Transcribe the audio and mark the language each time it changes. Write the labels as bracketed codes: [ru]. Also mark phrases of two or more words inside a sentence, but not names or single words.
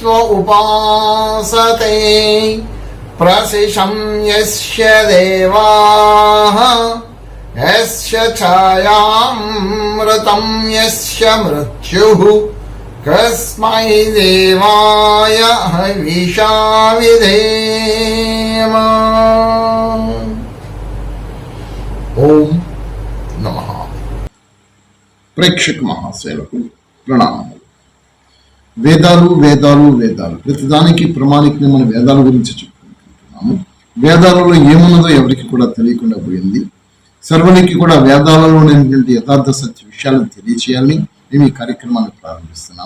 [sa] उपासते प्रसिशं यस्य देवाः यस्य छायामृतं यस्य मृत्युः कस्मै देवाय हविषा विधेम। ओम नमः। [te] ప్రేక్షక మహాశయులకు ప్రణామములు। వేదాలు వేదాలు వేదాలు ప్రతిదానికి ప్రమాణికని మనం వేదాల గురించి చెప్పుకుంటున్నాము। వేదాలలో ఏమున్నదో ఎవరికి కూడా తెలియకుండా పోయింది। సర్వునికి కూడా వేదాలలో ఉన్నటువంటి యథార్థ సత్య విషయాలను తెలియచేయాలని మేము ఈ కార్యక్రమాన్ని ప్రారంభిస్తున్నాము।